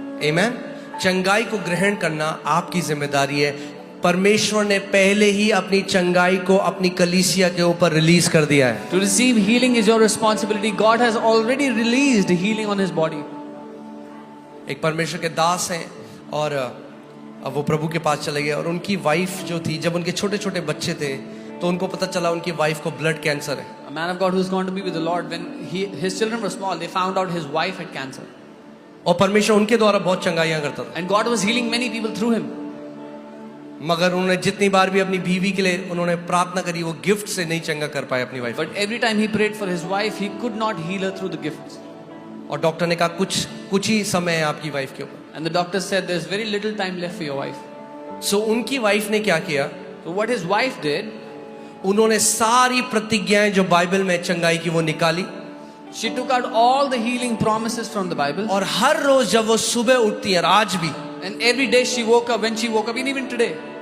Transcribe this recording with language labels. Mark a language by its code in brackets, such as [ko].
[hi] Amen. चंगाई को ग्रहण करना आपकी जिम्मेदारी है. परमेश्वर ने पहले ही अपनी चंगाई को अपनी कलीसिया के ऊपर रिलीज कर दिया है। [en] To receive healing is your responsibility. God has already released healing on his body. [hi] एक परमेश्वर के दास हैं और अब वो प्रभु के पास चले गए और उनकी वाइफ जो थी, जब उनके छोटे छोटे बच्चे थे तो उनको पता चला उनकी वाइफ को ब्लड कैंसर है। [en] A man of God who's gone to be with the Lord, when his children were small, they found out his wife had cancer. [hi] और परमेश्वर उनके द्वारा बहुत चंगाइयां करता था, [en] And God was healing many people through him. [hi] मगर उन्होंने जितनी बार भी अपनी बीवी के लिए उन्होंने प्रार्थना करी, वो गिफ्ट से नहीं चंगा कर पाए अपनी wife. [en] But every time he prayed for his wife, he could not heal her through the gifts. [hi] और डॉक्टर ने कहा कुछ ही समय है आपकी वाइफ के ऊपर। [en] And the doctor said, there's very little time left for your wife. [hi] सो उनकी वाइफ ने क्या किया, [en] So what his wife did, [hi] उन्होंने सारी प्रतिज्ञाएं जो बाइबल में चंगाई की वो निकाली, [en] she took out all the healing promises from the Bible. [hi] और हर रोज जब वो सुबह उठती है, और आज भी [en] And every day she woke up, when she woke up, and even today,